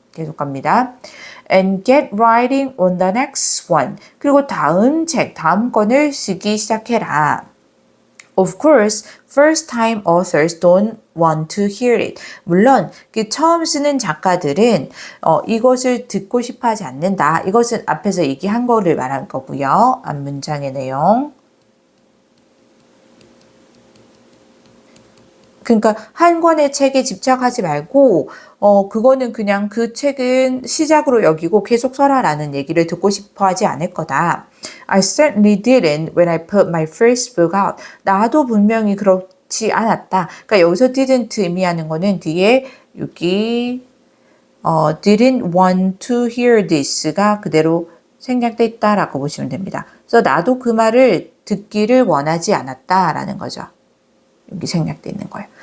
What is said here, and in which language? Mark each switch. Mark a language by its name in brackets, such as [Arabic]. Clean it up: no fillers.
[Korean] 계속 갑니다. [English] And get writing on the next one. [Korean] 그리고 다음 권을 쓰기 시작해라. [English] Of course, first-time authors don't want to hear it. [Korean] 물론 그 처음 쓰는 작가들은 이것을 듣고 싶어 하지 않는다. 이것은 앞에서 얘기한 거를 말한 거고요. 앞 문장의 내용. 그러니까 한 권의 책에 집착하지 말고 그거는 그냥 그 책은 시작으로 여기고 계속 써라라는 얘기를 듣고 싶어 하지 않을 거다. [English] I certainly didn't when I put my first book out. [Korean] 나도 분명히 그렇지 않았다. 그러니까 여기서 didn't 의미하는 거는 뒤에 여기 [English] didn't want to hear this [Korean] 가 그대로 생략돼 있다라고 보시면 됩니다. 그래서 나도 그 말을 듣기를 원하지 않았다라는 거죠. 여기 생략돼 있는 거예요.